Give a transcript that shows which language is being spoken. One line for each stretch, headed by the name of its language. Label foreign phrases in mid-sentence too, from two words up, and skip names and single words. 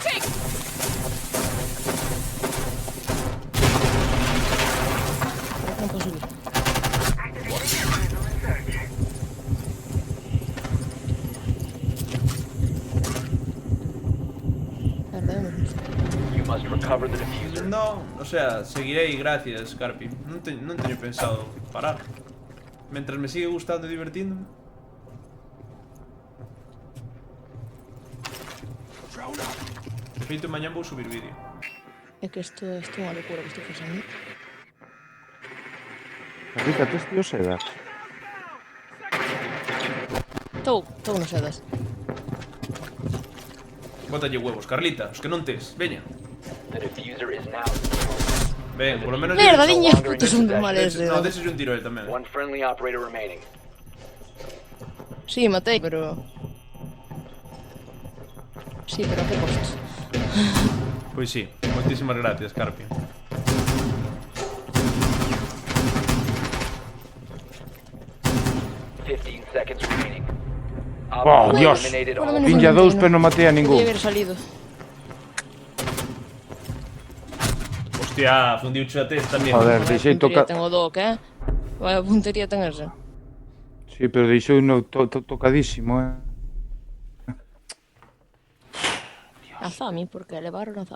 Galician: Non posso subir. Merda, eu mesmo.
English: You must recover the diffuser.
Galician: Non,
Spanish: o sea,
Galician: seguirei, gracias, Carpi. Non teño pensado parar. Mentras me sigue gustando e divertíndome. De feito, mañá vou subir vídeo. É que isto é unha locura que estou facendo. Carlita, tes tío sedas. Estou nos sedas. Bótalle huevos, Carlita, os que non tes, veña.
English: The diffuser is now.
Galician: Ben, polo menos... Merda,
English: no
Galician: niña,
English: longer in
Galician: putos son
English: possession.
Galician: males. No, deses un tiro a él tamén.
English: One friendly operator remaining.
Galician: Sí, matei, pero... Sí, pero a que costas? Pois sí, moitísimas gracias, Carpi.
English: Seconds remaining.
Galician: Oh, Dios.
English: Eliminated
Spanish: Por lo
English: all.
Spanish: menos
Galician: Pinlla un dous, intento. pero non matei a ningún. Podía haber salido. Hostia, fundiucho a test tamén. Joder, Vaya deixei puntería tocar. ten o Doc, Vaya puntería ten ese. Sí, pero deixei uno tocadísimo, A Zami, porque levaron a Zami.